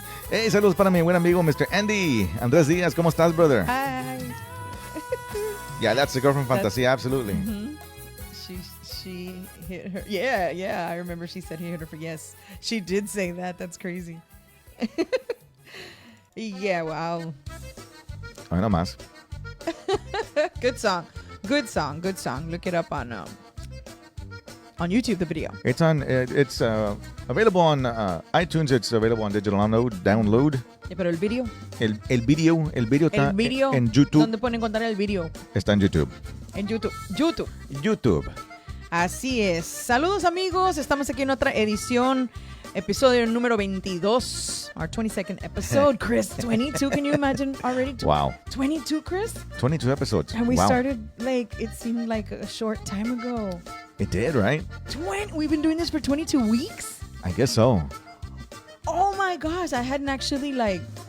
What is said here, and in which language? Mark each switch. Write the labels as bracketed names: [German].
[Spanish] Hey, saludos para mi buen amigo, Mr. Andy. Andrés Díaz, ¿cómo estás, brother? [English] Hi. Yeah, that's the girl from Fantasia, absolutely. She hit her. Yeah. I remember she said he hit her for yes. She did say that. That's crazy. Yeah, wow. [Spanish] Ay, no más. [English] Good song. Look it up on YouTube, the video. It's available on iTunes. It's available on digital download. [Spanish] Pero el video. El video está El video. en YouTube. ¿Dónde pueden encontrar el video? Está en YouTube. En YouTube. YouTube. Así es. Saludos amigos, estamos aquí en otra edición Episodio número 22, [English] our 22nd episode. Chris, 22, can you imagine already? Wow. 22, Chris? 22 episodes. And we Wow. started like, it seemed like a short time ago. It did, right? We've been doing this for 22 weeks? I guess so. Oh my gosh, I hadn't actually like